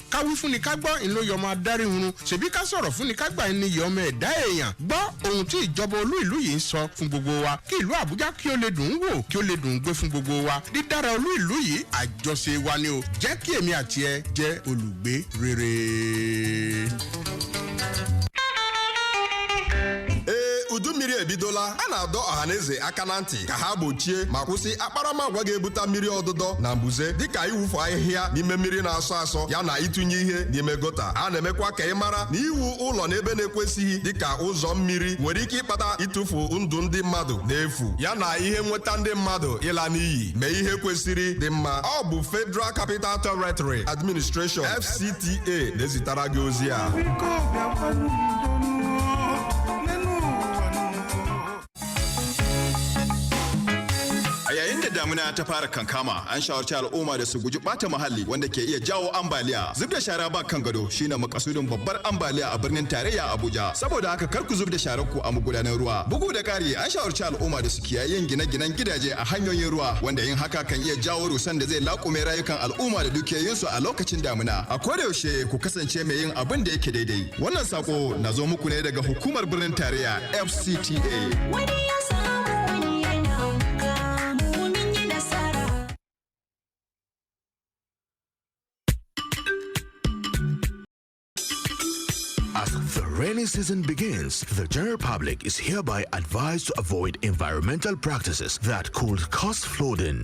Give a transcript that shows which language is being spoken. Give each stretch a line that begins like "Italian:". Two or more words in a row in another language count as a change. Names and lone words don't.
Yoruba: Káwí fún ni ká gbọ́ ìlú yọmọ adarí hurun, ṣèbí ká sọ̀rọ̀ fún ni ká gbà ní yọmọ ẹ̀dá èèyàn. Gbọ́ ohun tí ìjọba olú ìlú yìí ń sọ fún gbogbo wa kí ìlú Àbújá kí ó lè dùn ún wò kí ó lè dùn ún gbé fún gbogbo wa. Dídára olú ìlú yìí àjọṣe wa ni o. Jẹ́ kí èmi àti ẹ jẹ́ olùgbé rere.
Igbo: Udu mmiri ebidola, a na-adọ ọhaneze aka na ntị ka ha gbochie ma kwụsị akparamagwa ga-ebute mmiri ọdụdọ na mbuze dịka iwufu ahịhịa n'ime mmiri na-asọ asọ ya na ịtụnye ihe n'ime gota. A na-emekwa ka ị mara na iwu ụlọ n'ebe na-ekwesịghị dịka ụzọ mmiri nwere ike ịkpata ịtụfu ndụ ndị mmadụ n'efu ya na ihe nweta ndị mmadụ ịla n'iyi. Mee ihe kwesịrị dị mma. Ọ bụ Federal Capital Territory Administration FCTA na-ezitara gị ozi a.
Hausa: A yayin da damuna ta fara kankama, an shawarci al'umma da su guji ɓata muhalli wanda ke iya jawo ambaliya. Zub da shara ba kan gado shine makasudin babbar ambaliya a birnin tarayya Abuja. Saboda haka kar ku zub da sharar ku a magudanan ruwa. Bugu da ƙari, an shawarci al'umma da su kiyaye yin gine-ginen gidaje a hanyoyin ruwa wanda yin haka kan iya jawo rusan da zai laƙume rayukan al'umma da dukiyoyinsu a lokacin damuna. A koda yaushe ku kasance mai yin abin da yake daidai. Wannan sako na zo muku ne daga hukumar birnin tarayya FCTA.
English: As the rainy season begins, the general public is hereby advised to avoid environmental practices that could cause flooding.